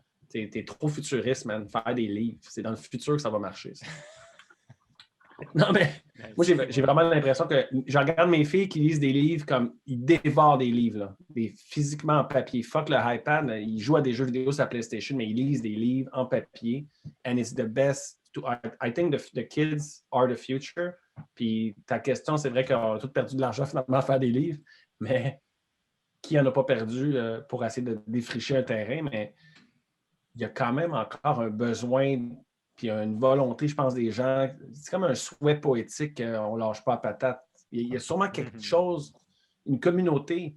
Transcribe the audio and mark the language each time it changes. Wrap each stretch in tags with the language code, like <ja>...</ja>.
<fr>Tu es trop futuriste, man. Faire des livres. C'est dans le futur que ça va marcher. Ça. Non, mais moi, j'ai vraiment l'impression que je regarde mes filles qui lisent des livres comme ils dévorent des livres, là, physiquement en papier. Fuck le iPad, ils jouent à des jeux vidéo sur la PlayStation, mais ils lisent des livres en papier.</fr> <en>And it's the best. I think the kids are the future.</en> <fr>Puis ta question, c'est vrai qu'on a tous perdu de l'argent finalement à faire des livres, mais qui n'en a pas perdu pour essayer de défricher un terrain, mais il y a quand même encore un besoin, puis une volonté, je pense, des gens. C'est comme un souhait poétique, on ne lâche pas à patate. Il y a sûrement quelque chose, une communauté.</fr>